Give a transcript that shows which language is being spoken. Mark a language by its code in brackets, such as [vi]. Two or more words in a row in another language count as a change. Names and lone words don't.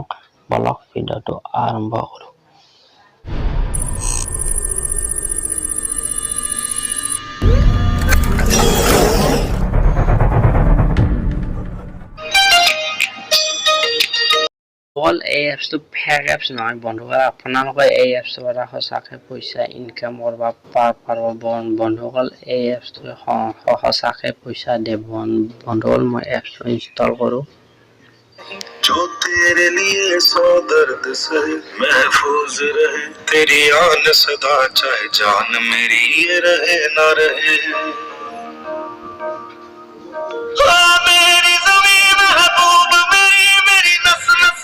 [as] বলক ভিডিঅ'টো আৰম্ভ কৰোঁ। এই এপছটো ফেক এপছ নহয়। বন্ধুসকল, আপোনালোকে এই এপছৰ পৰা সঁচাকৈ পইচা ইনকাম কৰিব পাৰিব। বন্ধুসকল, এই এপছটোৱে সঁচাকৈ পইচা দিয়ে। বন্ধুসকল, মই এপছটো ইনষ্টল কৰোঁ। [hi] जो तेरे लिए सौ दर्द सहे महफूज रहे तेरी आन सदा चाहे जान मेरी ये रहे ना रहे मेरी ज़मीन महबूब मेरी नस नस